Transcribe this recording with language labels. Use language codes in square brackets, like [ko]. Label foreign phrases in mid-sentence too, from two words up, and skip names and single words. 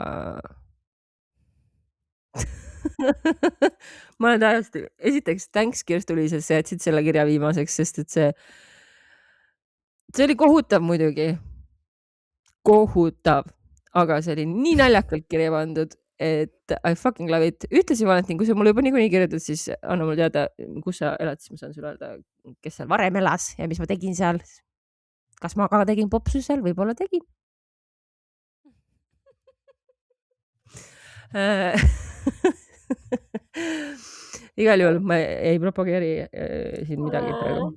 [et] ma olen täiesti, esiteks thanks Kirstu-Liis, et sa jätsid selle kirja viimaseks, sest et see oli kohutav muidugi. Kohutav, aga see oli nii naljakalt kirja pandud, et [en] I fucking love it. [et] Ühtlasi Valentin, kui sa mulle juba niikuinii kirjutad, siis anna mulle teada, kus sa elad, siis ma saan sulle öelda, kes seal varem elas ja mis ma tegin seal. Kas ma ka tegin popsu seal? Võib-olla tegin. Igal juhul ma ei propageeri siin midagi praegu.